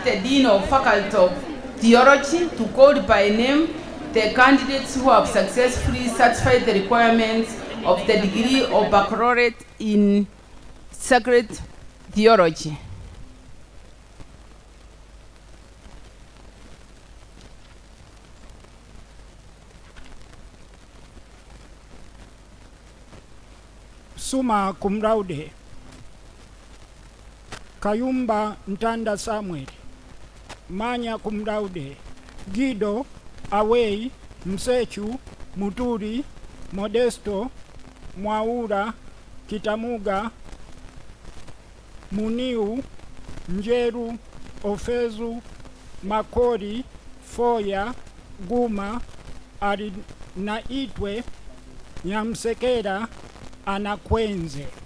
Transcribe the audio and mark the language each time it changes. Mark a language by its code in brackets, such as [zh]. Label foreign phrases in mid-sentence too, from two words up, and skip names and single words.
[en] the Dean of Faculty of Theology to call by name the candidates who have successfully satisfied the requirements of the degree of baccalaureate in sacred theology. [la] Suma cum laude. [en] Kayumba Ntanda Samuel. [la] Manya cum laude. [en] Guido Awei Msechu Muturi Modesto Mwaura Kitamuga Muniu Njeru Ofezu Makori Foya Guma Arinaitwe Nyamsekera Anakwenze.